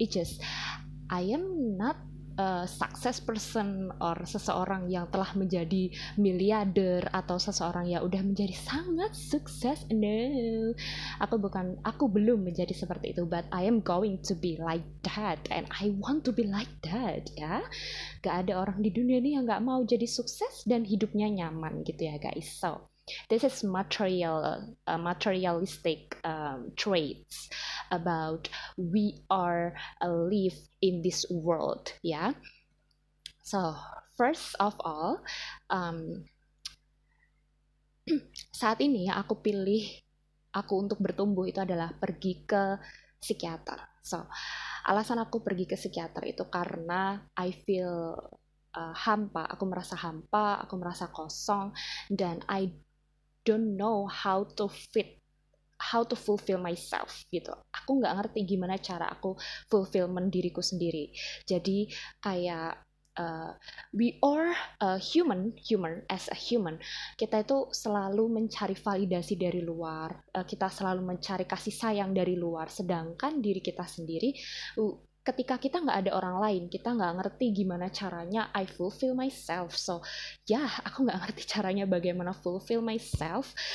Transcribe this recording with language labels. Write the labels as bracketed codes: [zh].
[en] It's just I am not a success person or [id] seseorang yang telah menjadi miliarder atau seseorang yang udah menjadi sangat sukses. [en] No, [id] aku belum menjadi seperti itu, [en] but I am going to be like that and I want to be like that ya. [id] Gak ada orang di dunia ini yang gak mau jadi sukses dan hidupnya nyaman gitu ya guys. [en] So this is materialistic traits about we are live in this world ya. So first of all, [id] saat ini aku pilih untuk bertumbuh itu adalah pergi ke psikiater. So alasan aku pergi ke psikiater itu karena [en] I feel [id] hampa, aku merasa kosong, dan [en] I don't know how to fulfill myself [id] gitu. Aku nggak ngerti gimana cara aku fulfillment diriku sendiri. Jadi kayak [en] we are human as a human. [id] Kita itu selalu mencari validasi dari luar. Kita selalu mencari kasih sayang dari luar. Sedangkan diri kita sendiri, ketika kita nggak ada orang lain, kita nggak ngerti gimana caranya [en] I fulfill myself. [id] So, aku nggak ngerti caranya bagaimana [en] fulfill myself.